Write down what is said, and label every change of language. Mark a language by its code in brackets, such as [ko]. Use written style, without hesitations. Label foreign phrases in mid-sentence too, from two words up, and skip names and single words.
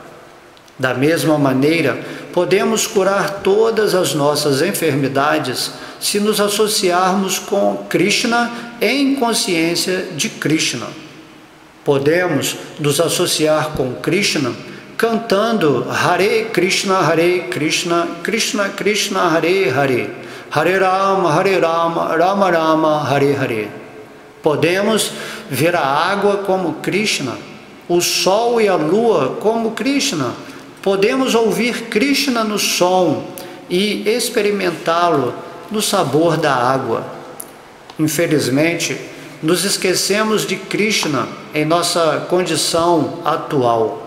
[pt] Da mesma maneira, podemos curar todas as nossas enfermidades se nos associarmos com Krishna em consciência de Krishna. Podemos nos associar com Krishna cantando [sa] हरे कृष्ण कृष्ण कृष्ण हरे हरे हरे राम राम राम हरे हरे. [pt] Podemos ver a água como Krishna, o sol e a lua como Krishna. Podemos ouvir Krishna no som e experimentá-lo no sabor da água. Infelizmente, nos esquecemos de Krishna em nossa condição atual.